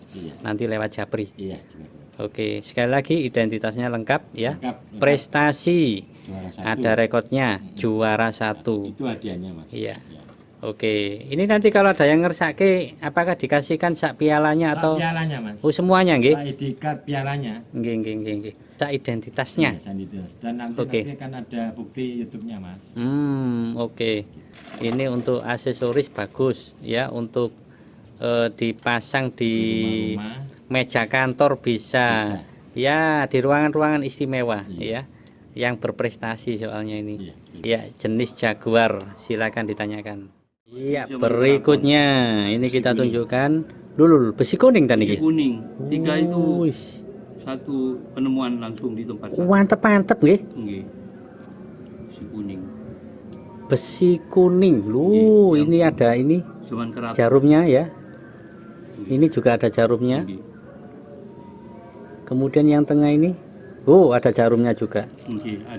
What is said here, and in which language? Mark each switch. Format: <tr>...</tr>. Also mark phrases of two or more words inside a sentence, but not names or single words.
<id>Nanti lewat Japri. Iya. Oke, sekali lagi identitasnya lengkap ya. Lengkap. Prestasi Juara satu. ada rekodnya juara satu. Itu hadiahnya Mas. Iya. Oke, ini nanti kalau ada yang ngersake, apakah dikasihkan sak pialanya atau? Pialanya Mas. Oh, semuanya nggih.</id> <jv>Sak pialanya. Nggih. Sak identitasnya.</jv> <id>Iya, dan nanti akan ada bukti YouTube-nya Mas. Oke. Ini untuk aksesoris bagus ya, untuk dipasang di Rumah. meja kantor bisa. Ya, di ruangan-ruangan istimewa ya. Yang berprestasi soalnya ini. Ya, jenis jaguar, silakan ditanyakan. Iya, berikutnya ini kita tunjukkan dulu besi kuning tadi. Besi kuning. 3 itu Wis. satu penemuan langsung di tempat. Mantep nggih. Nggih. Besi kuning. Besi kuning. Ini ada ini Cuman keras. jarumnya ya. Ini juga ada jarumnya. Nggih. Kemudian yang tengah ini, ada jarumnya juga Nggih, ada.</id>